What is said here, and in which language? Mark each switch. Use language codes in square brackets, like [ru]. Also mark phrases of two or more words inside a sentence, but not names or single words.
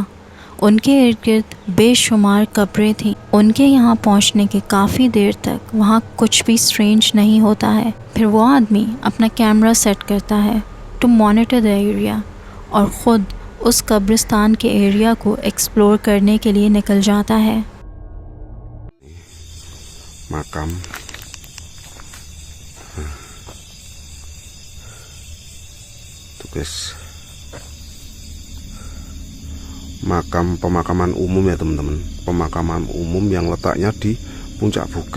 [hi] उनके इर्द गिर्द बेशुमार कब्रें थीं। उनके यहाँ पहुँचने के काफ़ी देर तक वहाँ कुछ भी स्ट्रेंज नहीं होता है। फिर वो आदमी अपना कैमरा सेट करता है [en] to monitor the area [hi] और ख़ुद उस कब्रिस्तान के एरिया को एक्सप्लोर करने के लिए निकल जाता है। [id] Makam tuh guys, makam pemakaman umum ya teman-teman, pemakaman umum yang letaknya di puncak bukit.